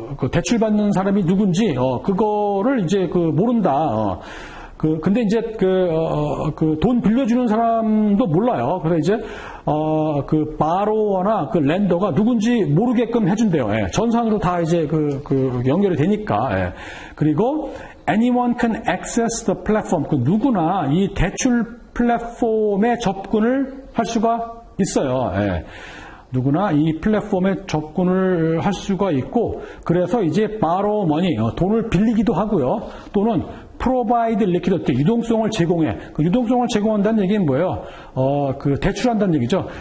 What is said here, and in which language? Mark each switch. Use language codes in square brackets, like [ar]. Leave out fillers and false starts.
[ko] 대출 받는 사람이 누군지, 그거를 이제 모른다. 근데 이제 돈 빌려주는 사람도 몰라요. 그래서 이제, 바로워나 렌더가 누군지 모르게끔 해준대요. 전산으로 다 이제 연결이 되니까. 그리고, [en] anyone can access the platform. [ko] 누구나 이 대출 플랫폼에 접근을 할 수가 있어요. 누구나 이 플랫폼에 접근을 할 수가 있고, 그래서 이제 [en] borrow money, [ko] 돈을 빌리기도 하고요. 또는 [en] provide liquidity, [ko] 유동성을 제공해. 유동성을 제공한다는 얘기는 뭐예요? 대출한다는 얘기죠.